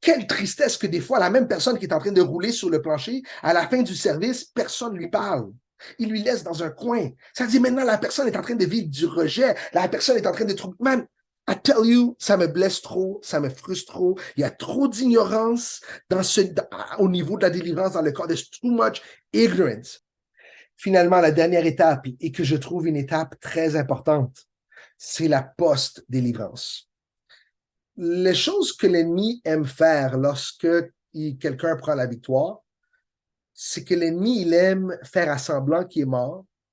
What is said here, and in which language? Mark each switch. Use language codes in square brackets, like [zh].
[fr] Quelle tristesse que des fois, la même personne qui est en train de rouler sur le plancher, à la fin du service, personne ne lui parle. Il lui laisse dans un coin. Ça dit maintenant, la personne est en train de vivre du rejet. La personne est en train de trouver... [en] Man, I tell you, [fr] ça me blesse trop, ça me frustre trop. Il y a trop d'ignorance au niveau de la délivrance dans le corps. [en] There's too much ignorance. [fr] Finalement, la dernière étape, et que je trouve une étape très importante, c'est la post-délivrance. Les choses que l'ennemi aime faire lorsque quelqu'un prend la victoire, c'est que l'ennemi, il aime faire à semblant qu'il est mort.